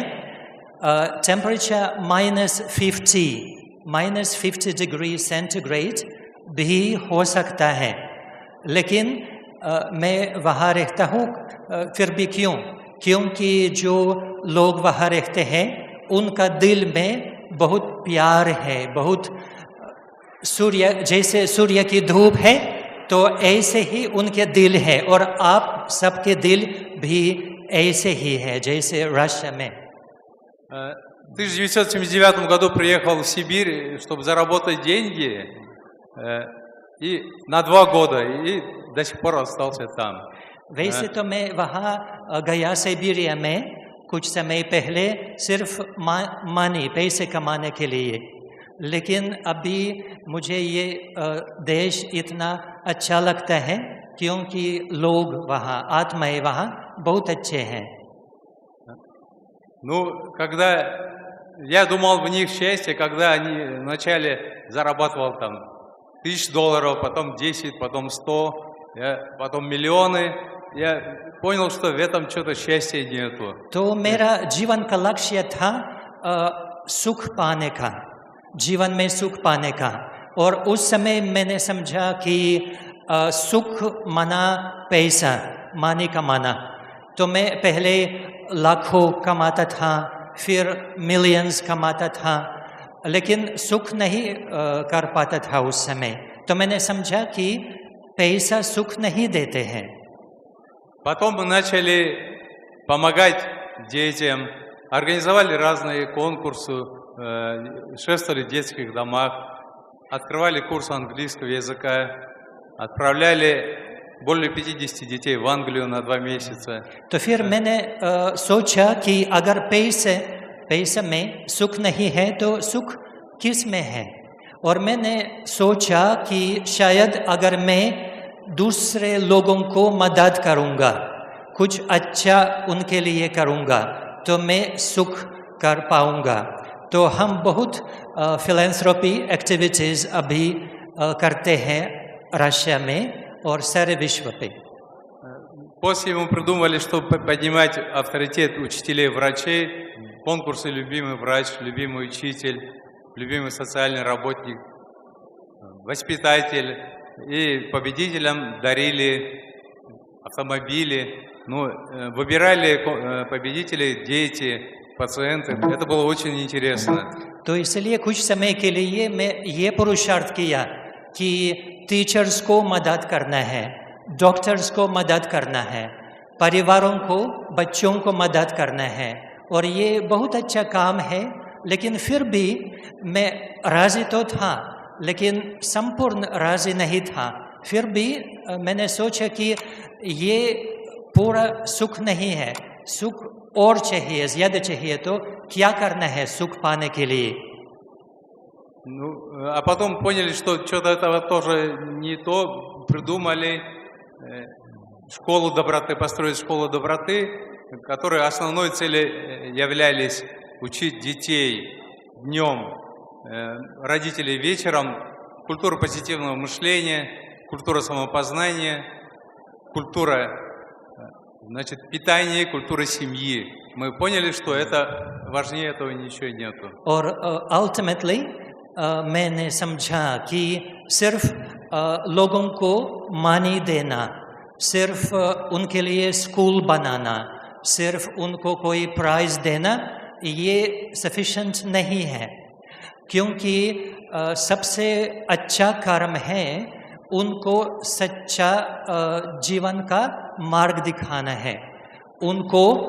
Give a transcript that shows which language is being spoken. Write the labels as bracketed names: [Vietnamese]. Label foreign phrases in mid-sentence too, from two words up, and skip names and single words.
[Hindi] टेम्परेचर -50 [English] degree centigrade [Hindi] भी हो सकता है, लेकिन मैं वहाँ रहता हूँ फिर भी क्योंकि जो लोग वहाँ रहते हैं उनका दिल में बहुत प्यार है, बहुत जैसे सूर्य की धूप है तो ऐसे ही उनके दिल है और आप सबके दिल भी ऐसे ही है जैसे रशिया में। [Russian] В 1979 году приехал в Сибирь, чтобы заработать деньги, и на 2 года, и до сих пор остался там. [Hindi] वैसे तो मैं वहाँ गया साइबेरिया में कुछ समय पहले सिर्फ मनी पैसे कमाने के लिए, लेकिन अभी मुझे ये देश इतना अच्छा लगता है क्योंकि लोग वहाँ, आत्माएं वहाँ बहुत अच्छे हैं। [Russian] Ну, когда я думал в них счастье, когда они вначале зарабатывал там $1000, потом 10, потом 100, потом миллионы, я понял, что в этом что-то счастья нету. [Hindi] तो मेरा जीवन का लक्ष्य था सुख पाने का, जीवन में सुख पाने का, और उस समय मैंने समझा कि सुख माना पैसा, मानी कमाना। तो मैं पहले लाखों कमाता था, फिर मिलियंस कमाता था, लेकिन सुख नहीं कर पाता था उस समय। तो मैंने समझा कि पैसा सुख नहीं देते हैं। [Russian] Потом мы начали помогать детям, организовали разные конкурсы, шествовали в детских домах, открывали курс английского языка, отправляли более 50 детей в Англию на 2 месяца. [Hindi] तो फिर मैंने सोचा कि अगर पैसे में सुख नहीं है तो सुख किस में है, और मैंने सोचा कि शायद अगर मैं दूसरे लोगों को मदद करूँगा, कुछ अच्छा उनके लिए करूँगा, तो मैं सुख कर पाऊँगा। तो हम बहुत [English] philanthropy activities [Hindi] अभी करते हैं रशिया में और सारे विश्व पे। [Russian] После мы придумали, чтобы поднимать авторитет учителей и врачей, конкурсы «Любимый врач», «Любимый учитель», «Любимый социальный работник», «Воспитатель». И победителям дарили автомобили, ну, выбирали победителей дети, пациенты. Это было очень интересно. [Hindi] तो इसलिए कुछ समय के लिए मैं ये पुरुषार्थ किया कि टीचर्स को मदद करना है, डॉक्टर्स को मदद करना है, परिवारों को, बच्चों को मदद करना है, और ये बहुत अच्छा काम है। लेकिन फिर भी मैं राज़ी तो था, लेकिन संपूर्ण राज़ी नहीं था। फिर भी मैंने सोचा कि ये पूरा सुख नहीं है, सुख और चाहिए, ज़्यादा चाहिए, तो क्या करना है सुख पाने के लिए। [Russian] Ну, а потом поняли, что что-то этого тоже не то, придумали школу доброты, построить школу доброты, которые основной целью являлись учить детей днем, родителей вечером, культура позитивного мышления, культура самопознания, культура, значит, питания, культура семьи. Мы поняли, что это важнее этого ничего нету. [Hindi] और ultimately मैंने समझा कि सिर्फ लोगों को मानी देना, सिर्फ उनके लिए स्कूल बनाना, सिर्फ उनको कोई प्राइज़ देना, ये सफिशिएंट नहीं है, क्योंकि सबसे अच्छा कर्म है उनको सच्चा जीवन का मार्ग दिखाना है, उनको